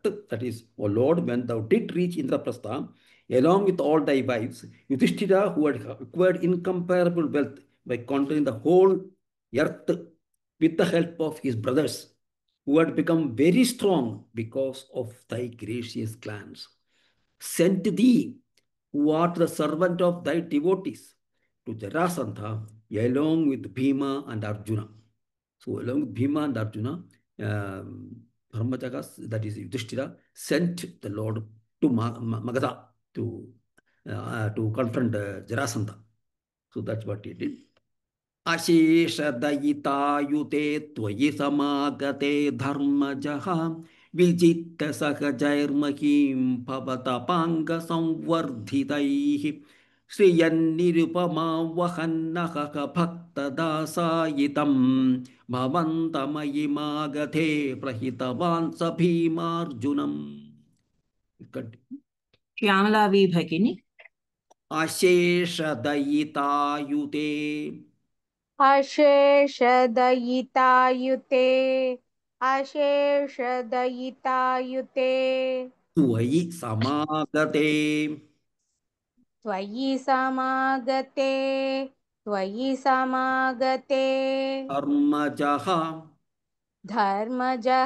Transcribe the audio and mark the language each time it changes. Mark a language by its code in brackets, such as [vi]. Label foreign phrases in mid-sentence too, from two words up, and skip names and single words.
[en] That is, O Lord, when thou did reach Indraprastha, along with all thy wives, Yudhishthira, who had acquired incomparable wealth by conquering the whole earth with the help of his brothers, who had become very strong because of thy gracious glance, sent thee, who art the servant of thy devotees, to Jarasandha, along with Bhima and Arjuna. So along with Bhima and Arjuna, Dharmajaga, that is Yudhishthira, sent the Lord to Magadha to confront Jarasandha. So that's what he did. [sa] अशेषदयितायुते त्वयि समागते धर्मजः विजित्य सहजैर्महीं भवदपाङ्गसंवर्धितैः श्रियं निरुपमां वहन्नहह भक्तदासायितं भवन्तमयि प्रहितवान् सभीमार्जुनम्. श्यामलावी भगिनी. अशेषदयितायुते अशेषदयितायुते त्वयि समागते त्वयि समागते धर्मजः